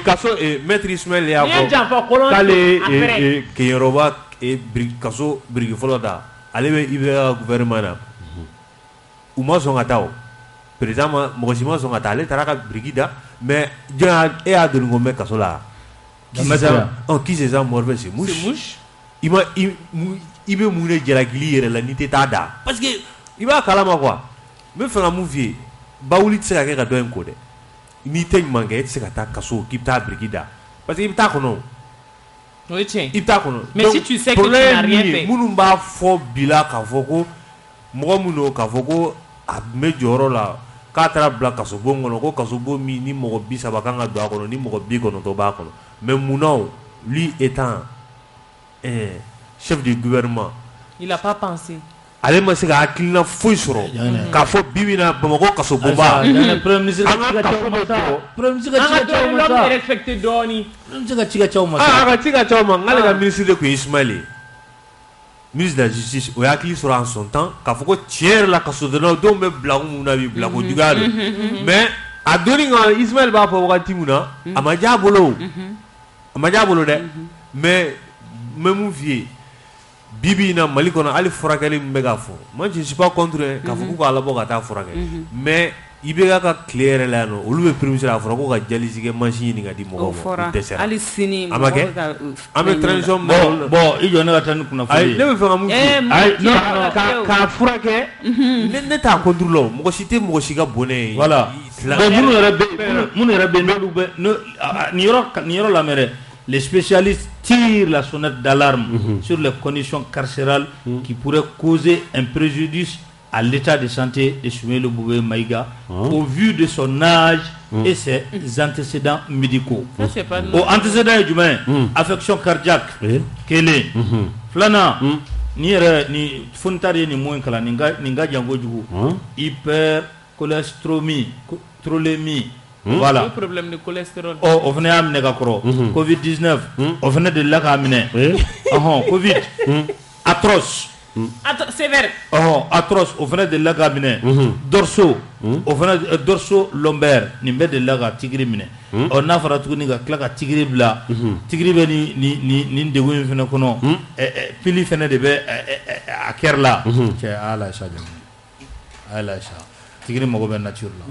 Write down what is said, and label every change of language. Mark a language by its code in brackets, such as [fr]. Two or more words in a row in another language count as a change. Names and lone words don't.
[bm] kaso maître Ismaël y'a fɔ k'ale Keyoroba kaso biriki fɔlɔ da ale bɛ IBK gouvernement na u ma sɔn ka taa o président mɔgɔ si ma sɔn ka taa ale taara ka biriki da mais jɔn e y'a donni ko mɛn kaso la [fr] qui c'est ça Morfɛ c'est mouche [bm] i bɛ mun de jalakili yɛrɛ la n'i tɛ taa da [fr] parce que [bm] i b'a kalama quoi n bɛ fɛ ka mun f'i ye bawuli tɛ se ka kɛ ka dɔ in ko dɛ n'i tɛ ɲuman kɛ e tɛ se ka taa kaso k'i bɛ taa biriki da [fr] parce que [bm] i bɛ taa kɔnɔ o ye tiɲɛ i bɛ taa kɔnɔ [fr] mais si tu sais que tu n'as rien fait [bm] minnu b'a fɔ bi la k'a fɔ ko mɔgɔ min don k'a fɔ ko a tun bɛ jɔyɔrɔ la k'a taara bila kasobon kɔnɔ ko kasobon min ni mɔgɔ 30 kan ka don a kɔnɔ ni mɔgɔ 90 b'a kɔnɔ mais munna [fr] lui étant chef du gouvernement il a pas pensé [bm] ale ma se ka hakilina foyi sɔrɔ k'a fɔ bi bi in na Bamakɔ kasobonba [fr] premier ministre [bm] ka ci ka caw ma sa a ka ci ka caw ma n'ale ka ministre de tun ye Ismaël ye [fr] ministre de la justice [bm] o hakili sɔrɔ [fr] en son temps [bm] k'a fɔ ko tiɲɛ yɛrɛ la kasodonnaw denw bɛ bila mun na bi bila ko juguya don mais a donni kan Ismaël b'a fɔ wagati min na a ma diya a bolo dɛ mais n bɛ mun f'i ye bi bi in na Mali kɔnɔ hali furakɛli min bɛ ka fɔ [fr] moi je ne suis pas contre [bm] k'a fɔ k'u k'a labɔ ka taa furakɛ mais IBK ka tile yɛrɛ la yan nɔ olu bɛ [fr] premier ministre [bm] a fɔra ko ka dialyse kɛ machine ɲini ka di mɔgɔw ma o dɛsɛra hali sini a ma kɛ an bɛ transition bon i jɔ ne ka taa ni kunnafoni ye ne bɛ fɛ ka mun f'i ye k'a furakɛ ne t'a contre la o mɔgɔ si tɛ mɔgɔ si ka bonne ye [fr] voilà bon [bm] minnu yɛrɛ bɛ n'olu bɛ nin yɔrɔ lamɛn dɛ [fr] les spécialistes tirent la sonnette d'alarme sur les conditions carcérales qui pourraient causer un préjudice à l'état de santé de Soumaïla Boubé Maïga au vu de son âge et ses antécédents médicaux. Au antécédents [bm] jumɛn [fr] affection cardiaque [bm] kelen filanan ni yɛrɛ ni fonitari ye nin mun kalan nin ka jan kojugu [fr] hypercholestérolémie voilà le problème de cholestérol [bm] o fana y'a minɛ ka kɔrɔ covid 19 o fana delila k'a minɛ covid atroce [fr] sévère [bm] atroce o fana delila k'a minɛ dorso o fana [fr] dorso lombaire [bm] nin bɛɛ delila ka tigiri minɛ n'a fɔra tuguni ka tila ka tigiri bila tigiri bɛ nin degun in fana kɔnɔ pili fana de bɛ a kɛra la cɛ ala sa tigiri mago bɛ nature la